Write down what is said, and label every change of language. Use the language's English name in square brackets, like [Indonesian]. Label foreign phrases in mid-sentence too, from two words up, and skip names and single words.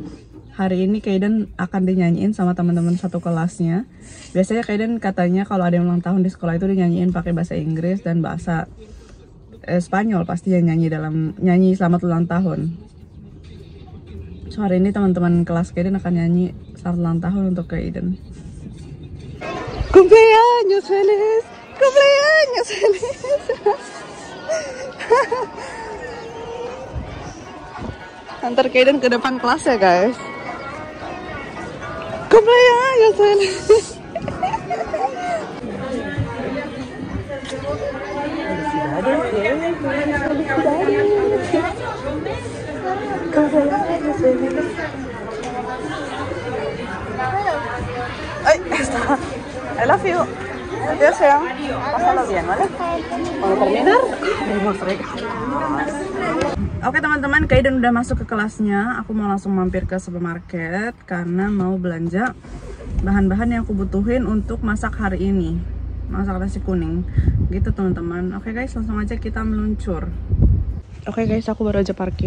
[Indonesian] Hari ini Kayden akan dinyanyiin sama teman-teman satu kelasnya. Biasanya Kayden katanya kalau ada yang ulang tahun di sekolah itu dinyanyiin pakai bahasa Inggris dan bahasa Spanyol, pasti yang nyanyi selamat ulang tahun. So, hari ini teman-teman kelas Kayden akan nyanyi selamat ulang tahun untuk Kayden. [Spanish] Cumpleaños feliz, cumpleaños feliz. [Indonesian] Antar Kayden ke depan kelas ya, guys. [Spanish] Cumpleaños feliz. Ay, está. [English] I love you. [Spanish] Adiós, sayang. Pásalo bien, ¿vale? Cuando terminar, vamos regalos. [Indonesian] Oke teman-teman, Kayden udah masuk ke kelasnya. Aku mau langsung mampir ke supermarket karena mau belanja bahan-bahan yang aku butuhin untuk masak hari ini. Masak nasi kuning. Gitu teman-teman. Oke guys, langsung aja kita meluncur. Oke guys, aku baru aja parkir.